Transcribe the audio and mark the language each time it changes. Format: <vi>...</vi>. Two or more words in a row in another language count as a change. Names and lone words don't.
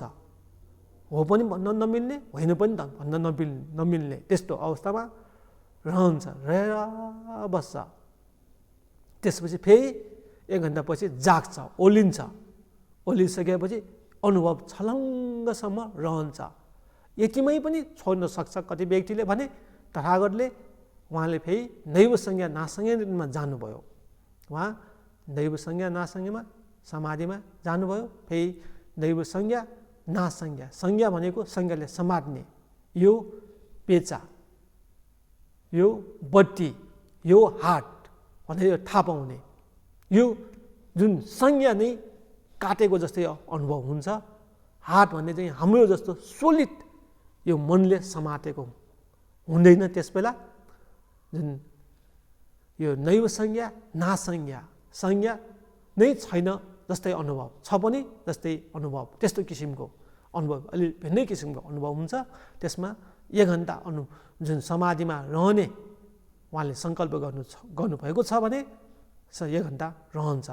<ne>हो पनि भन्न नमिल्ने होइन पनि भन्न नमिल्ने त्यस्तो अवस्थामा रहन्छ, रहेर बस्छ। त्यसपछि फेरि 1 घन्टापछि जाग्छ, ओर्लिन्छ। ओर्लिसकेपछि अनुभव छलङ्गसम्म रहन्छ। यतिमै पनि छोड्न सक्छ कति व्यक्तिले भने तथागतले उहाँले फेरि नैव संज्ञा नासंज्ञामा जानुभयो। उहाँ नैव संज्ञा नासंज्ञामा समाधिमा जानुभयो। फेरि नैव संज्ञा नासंज्ञा, संज्ञा भनेको संज्ञाले समात्ने, यो पेचा, यो बत्ती, यो हात भनेर थाहा पाउने, यो जुन संज्ञा नै काटेको जस्तै अनुभव हुन्छ। हात भन्ने चाहिँ हाम्रो जस्तो सोलिड यो मनले समातेको हुँदैन। त्यसबेला जुन यो नैव संज्ञा नासंज्ञा, संज्ञा नै छैन जस्तै अनुभव, छ पनि जस्तै अनुभव, त्यस्तो किसिमको अनुभव, अलि भिन्नै किसिमको अनुभव हुन्छ। त्यसमा 1 घन्टा जुन समाधिमा रहने उहाँले सङ्कल्प गर्नुभएको छ भने 1 घन्टा रहन्छ।</ne>